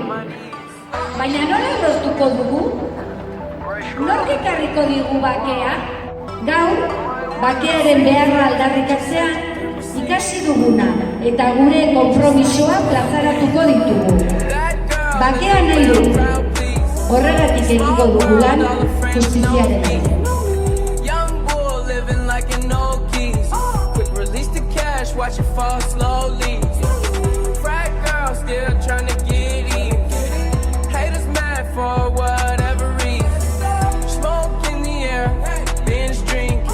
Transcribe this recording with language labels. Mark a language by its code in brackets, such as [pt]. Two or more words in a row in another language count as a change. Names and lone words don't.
[eu] Baina nola lortuko dugu? Nork ekarriko digu bakea? Gaur, bakearen beharra aldarrikatzean, ikasi duguna eta gure konpromisoa plazaratuko ditugu. Bakea nahi dugu, horregatik egingo dugu lan justiziaren alde. [en] Watch it fall slowly. Frat girl still trying to get in. Haters mad for whatever reason. Smoke in the air, binge drinking.